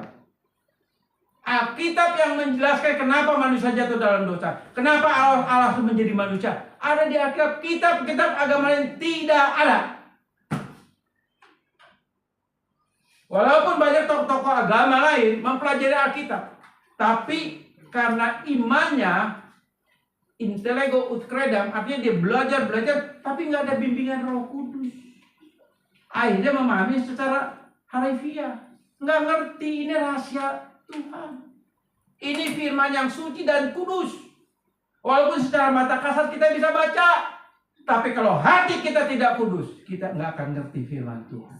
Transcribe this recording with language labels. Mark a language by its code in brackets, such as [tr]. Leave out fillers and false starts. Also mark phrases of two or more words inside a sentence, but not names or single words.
[id] Alkitab yang menjelaskan kenapa manusia jatuh dalam dosa. Kenapa Allah menjadi manusia. Ada di Alkitab. Kitab-kitab agama lain tidak ada. Walaupun banyak tokoh-tokoh agama lain mempelajari Alkitab. Tapi karena imannya [la] intellego ut credam, [id] artinya dia belajar, tapi nggak ada bimbingan Roh Kudus. Akhirnya memahami secara harafiah. Nggak ngerti ini rahasia Tuhan. Ini firman yang suci dan kudus. Walaupun secara mata kasar kita bisa baca, tapi kalau hati kita tidak kudus, kita nggak akan ngerti firman Tuhan.